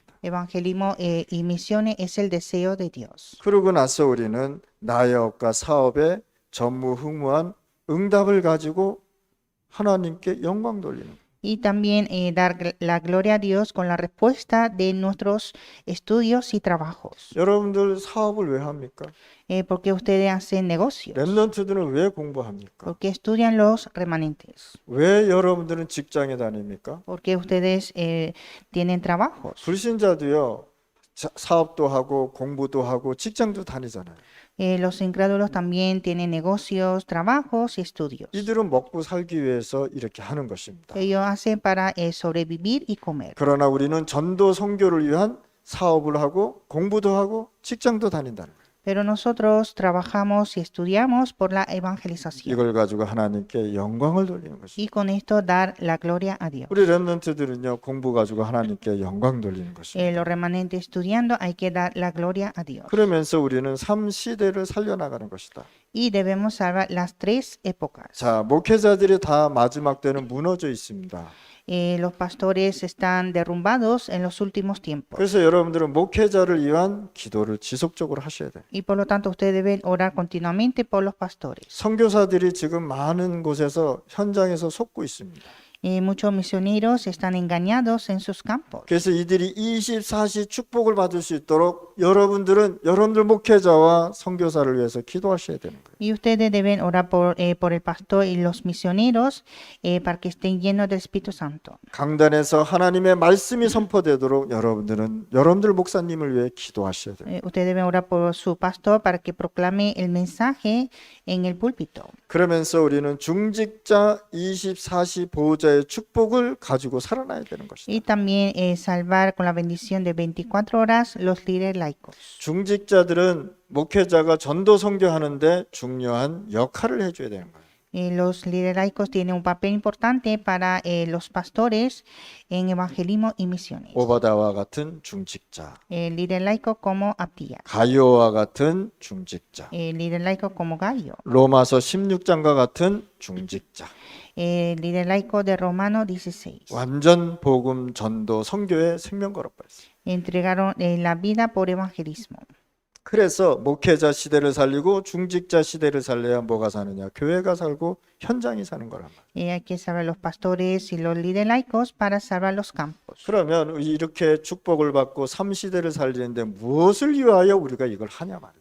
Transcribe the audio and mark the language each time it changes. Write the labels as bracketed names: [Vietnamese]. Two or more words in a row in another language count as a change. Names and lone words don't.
[Spanish] Evangelismo y misiones es el deseo de Dios. [Korean] 그러고 나서 우리는 나의 업과 사업에 전무후무한 응답을 가지고 하나님께 영광 돌리는 거예요. [Spanish] Y también dar la gloria a Dios con la respuesta de nuestros estudios y trabajos. [Korean] 여러분들 사업을 왜 합니까? [Spanish] Porque ustedes hacen negocios. [Korean] 렘넌트들은 왜 공부합니까? [Spanish] Porque estudian los remanentes. [Korean] 왜 여러분들은 직장에 다닙니까? [Spanish] Porque ustedes tienen trabajos. [Korean] 불신자도요 사업도 하고 공부도 하고 직장도 다니잖아요. [Spanish] Los incrédulos también tienen negocios, trabajos y estudios. [Korean] 이들은 먹고 살기 위해서 이렇게 하는 것입니다. [Spanish] Ellos hacen para sobrevivir y comer. [Korean] 그러나 우리는 전도 선교를 위한 사업을 하고 공부도 하고 직장도 다닌다는 거예요. [Spanish] Pero nosotros trabajamos y estudiamos por la evangelización. [Korean] 이걸 가지고 하나님께 영광을 돌리는 것입니다. [Spanish] Y con esto dar la gloria a Dios. [Korean] 우리 렘넌트들은요 공부 가지고 하나님께 영광 돌리는 것입니다. [Spanish] Los remanentes estudiando hay que dar la gloria a Dios. [Korean] 그러면서 우리는 3시대를 살려나가는 것이다. [Spanish] Y debemos salvar las tres épocas. [Korean] 자, 목회자들이 다 마지막 때는 무너져 있습니다. [Spanish] Los pastores están derrumbados en los últimos tiempos. [Korean] 그래서 여러분들은 목회자를 위한 기도를 지속적으로 하셔야 돼요. [Spanish] Y por lo tanto ustedes deben orar continuamente por los pastores. [Korean] 선교사들이 지금 많은 곳에서 현장에서 속고 있습니다. [Spanish] Muchos misioneros están engañados en sus campos. [Korean] 그래서 이들이 24시 축복을 받을 수 있도록 여러분들 목회자와 선교사를 위해서 기도하셔야 되는 거예요. [Spanish] Y ustedes deben orar por el pastor y los misioneros para que estén llenos del Espíritu Santo. [Korean] 강단에서 하나님의 말씀이 선포되도록 여러분들 목사님을 위해 기도하셔야 돼요. [Spanish] Ustedes deben orar por su pastor para que proclame el mensaje en el púlpito. [Korean] 그러면서 우리는 중직자 24시 보호자의 축복을 가지고 살아나야 되는 것이다. [Spanish] Y también salvar con la bendición de 24 horas los líderes laicos. [Korean] 중직자들은 목회자가 전도 선교하는데 중요한 역할을 해줘야 되는 거예요. [Spanish] Los líderes laicos tienen un papel importante para los pastores en evangelismo y misiones. [Korean] 오바다와 같은 중직자, [Spanish] El líder laico como Abdías, [Korean] 가이오와 같은 중직자, [Spanish] el líder laico como Gallo, [Korean] 로마서 16장과 같은 중직자, [Spanish] el líder laico de Romano 16. [Korean] 완전 복음 전도 선교에 생명 걸어버렸어요. [Spanish] Entregaron la vida por evangelismo. [Korean] 그래서 목회자 시대를 살리고 중직자 시대를 살려야 뭐가 사느냐? 교회가 살고 현장이 사는 거란 말이에요. [Spanish] Hay que salvar los pastores y los líderes laicos para salvar los campos. [Korean] 그러면 이렇게 축복을 받고 3시대를 살리는데 무엇을 위하여 우리가 이걸 하냐 말이죠.